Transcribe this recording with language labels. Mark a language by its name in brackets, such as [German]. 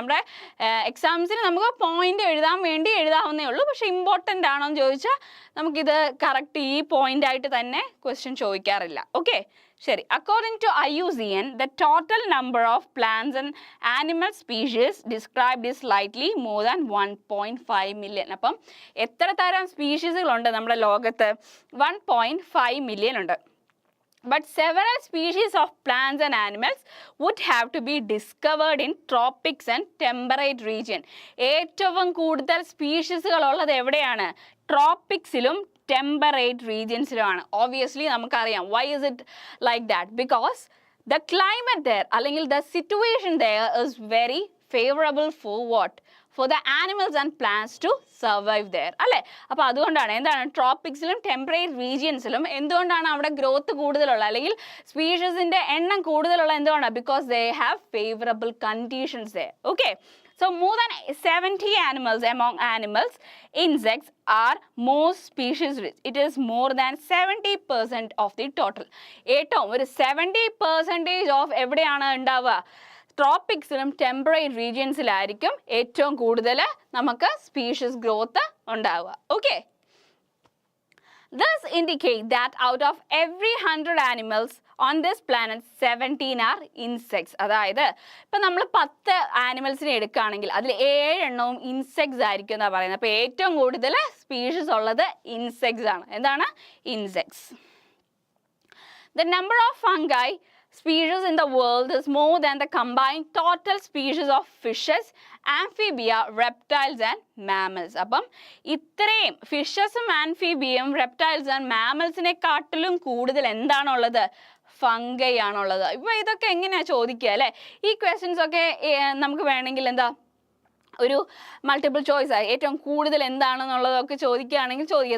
[Malayalam] നമ്മുടെ എക്സാംസിന് നമുക്ക് പോയിന്റ് എഴുതാൻ വേണ്ടി എഴുതാവുന്നേ ഉള്ളൂ, പക്ഷേ ഇമ്പോർട്ടൻ്റ് ആണോ എന്ന് ചോദിച്ചാൽ നമുക്കിത് കറക്റ്റ് ഈ പോയിന്റ് ആയിട്ട് തന്നെ ക്വസ്റ്റ്യൻ ചോദിക്കാറില്ല. [English] Okay, ശരി. According to IUCN, the total number of plants and animal species described is slightly more than 1.5 million. [Malayalam] അപ്പം എത്ര തരം സ്പീഷീസുകളുണ്ട് നമ്മുടെ ലോകത്ത്? 1.5 മില്യൺ ഉണ്ട്. [English] But several species of plants and animals would have to be discovered in tropics and temperate region. [Malayalam] ഏറ്റവും കൂടുതൽ സ്പീഷീസുകൾ ഉള്ളത് എവിടെയാണ്? ട്രോപ്പിക്സിലും ടെമ്പറേറ്റ് റീജിയൻസിലുമാണ്. ഓബിയസ്ലി നമുക്കറിയാം. [English] Why is it like that? Because the climate there, അല്ലെങ്കിൽ the situation there is very favorable for what? For the animals and plants to survive there. [Malayalam] അല്ലേ? അപ്പോൾ അതുകൊണ്ടാണ് എന്താണ് ട്രോപ്പിക്സിലും ടെമ്പറേറ്റ് റീജിയൻസിലും എന്തുകൊണ്ടാണ് അവിടെ ഗ്രോത്ത് കൂടുതലുള്ള അല്ലെങ്കിൽ സ്പീഷീസിൻ്റെ എണ്ണം കൂടുതലുള്ള എന്തുകൊണ്ടാണ്? [English] Because they have favourable conditions there. Okay. So more than 70 animals among animals, insects are most species rich. It is more than 70% of the total. [Malayalam] ഏറ്റവും ഒരു 70% ഓഫ് എവിടെയാണ് ഉണ്ടാവുക? ട്രോപ്പിക്സിലും ടെമ്പറേറ്റ് റീജിയൻസിലായിരിക്കും ഏറ്റവും കൂടുതൽ നമുക്ക് സ്പീഷീസ് ഗ്രോത്ത് ഉണ്ടാവുക. Okay. [English] This indicates that out of every 100 animals on this planet, 17 are insects. [Malayalam] അതായത് ഇപ്പം നമ്മൾ 10 ആനിമൽസിനെ എടുക്കുകയാണെങ്കിൽ അതിൽ 7 എണ്ണവും ഇൻസെക്ട്സ് ആയിരിക്കും എന്നാണ് പറയുന്നത്. അപ്പോൾ ഏറ്റവും കൂടുതൽ സ്പീഷീസ് ഉള്ളത് ഇൻസെക്ട്സ് ആണ്. എന്താണ്? Insects. [English] The number of fungi species in the world is more than the combined total species of fishes, amphibia, reptiles and mammals. [Malayalam] അപ്പം ഇത്രയും ഫിഷസും ആംഫിബിയും റെപ്റ്റൈൽസ് ആൻഡ് മാമൽസിനെക്കാട്ടിലും കൂടുതൽ എന്താണുള്ളത്? ഫംഗൈ ആണുള്ളത്. ഇപ്പോൾ ഇതൊക്കെ എങ്ങനെയാണ് ചോദിക്കുക അല്ലേ? ഈ ക്വസ്റ്റ്യൻസ് ഒക്കെ നമുക്ക് വേണമെങ്കിൽ എന്താ ഒരു മൾട്ടിപ്പിൾ ചോയ്സ് ആയി ഏറ്റവും കൂടുതൽ എന്താണെന്നുള്ളതൊക്കെ ചോദിക്കുകയാണെങ്കിൽ ചോദിക്കുക.